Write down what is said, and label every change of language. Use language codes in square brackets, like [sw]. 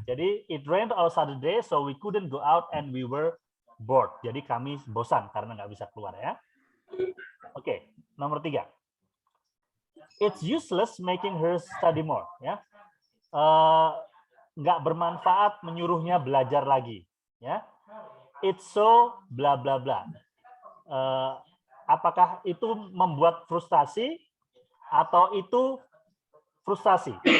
[en] Jadi it rained all Saturday, so we couldn't go out and we were bored. [id] Jadi kami bosan karena nggak bisa keluar ya. Oke, nomor 3. [en] It's useless making her study more. [id] Ya, nggak bermanfaat menyuruhnya belajar lagi. Ya, [en] it's so bla bla bla. [id] Apakah itu membuat frustasi atau itu frustasi?